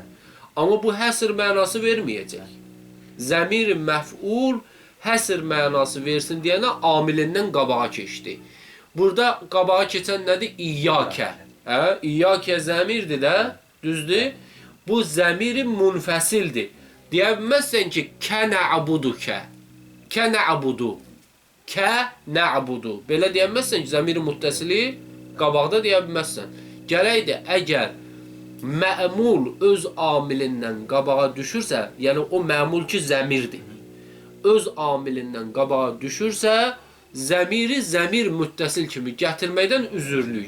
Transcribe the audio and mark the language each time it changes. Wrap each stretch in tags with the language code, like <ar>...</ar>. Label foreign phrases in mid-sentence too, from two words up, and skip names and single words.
<az>Amma bu həsr mənası verməyəcək. Zəmir məf'ul həsr mənası versin deyənə amilindən qabağa keçdi. Burada qabağa keçən nədir? İyyəkə. İyyəkə zəmirdir də, düzdür? Bu zəmiri munfəsildir. Deyə bilməzsən ki,</az> <ar>كَ نَعْبُدُكَ. كَ نَعْبُدُ. كَ نَعْبُدُ.</ar> <az>Belə deyə bilməzsən ki, zəmiri muttəsili qabaqda deyə bilməzsən. Gərəkdir, əgər mə'mul öz amilindən qabağa düşürsə, yəni o mə'mul ki zəmirdir, öz amilindən qabağa düşürsə, zəmiri zəmir müttəsil kimi gətirməkdən üzürlük.</az>